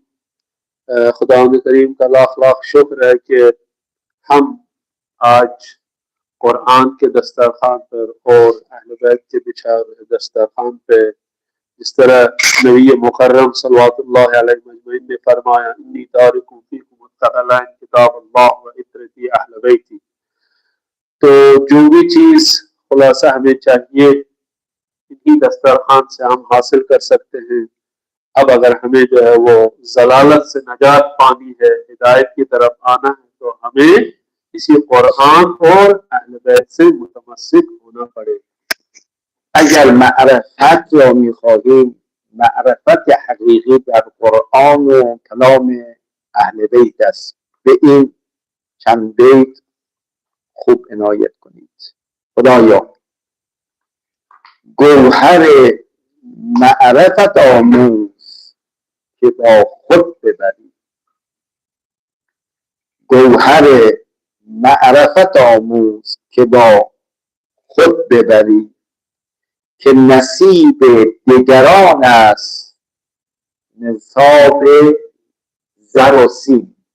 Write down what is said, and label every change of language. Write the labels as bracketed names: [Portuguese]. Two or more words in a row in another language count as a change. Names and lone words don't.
[Urdu] خداوند کریم کا لاکھ لاکھ شکر ہے کہ ہم آج قرآن کے دسترخوان پر اور اہل بیت کے بچھائے ہوئے دسترخوان پہ جس طرح نبی مکرم صلوات اللہ علیہ مجمعین نے فرمایا [Arabic] انی تارک فیکم الثقلین کتاب اللہ و اطرتی اہل بیتی، [Urdu] تو جو بھی چیز خلاصہ ہمیں چاہیے انہی دسترخوان سے ہم حاصل کر سکتے ہیں. اب اگر ہمیں جو ہے وہ ضلالت سے نجات پانی ہے، ہدایت کی طرف آنا ہے، تو ہمیں اسی قرآن اور اہل بیت سے متمسک ہونا پڑے. [Persian] اگر معرفت را میخواهیم معرفت حقیقی در قرآن و کلام اهل بیت است. به این چند بیت خوب عنایت کنید. خدایا گوهر معرفت آموز که با خود ببری، گوهر معرفت آموز که با خود ببری که نصیب دگران است نصاب زر و سیم.